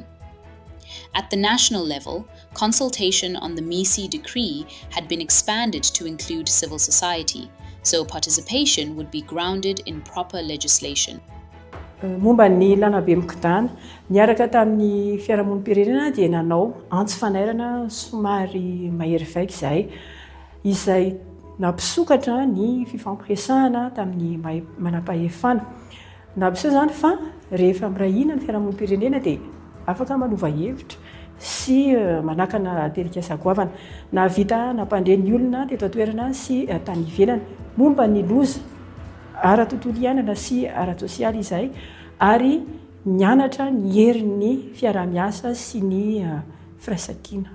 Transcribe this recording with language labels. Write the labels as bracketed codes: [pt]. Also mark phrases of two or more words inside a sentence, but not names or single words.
[en] At the national level, consultation on the ASI decree had been expanded to include civil society, so participation would be grounded in proper legislation. [mg] Momba ny lanabe mikidana, niaraka tamin'ny fiarahamonim-pirenena dia nanao antsy fanairana somary mahery vaika izay nampisokatra ny fifampiresahana tamin'ny manam-pahefana. Nampiseho zany fa rehefa mirahina ny fiarahamonim-pirenena dia afaka manova hevitra sy manakana tetikasa goavana na vita nampandre ny olona teto an-toerana sy tany ivelany momba ny loza ara-tontolo iainana sy ara-tsosialy izay ary mianatra ny herin'ny fiara-miasa sy ny firaisan-kina.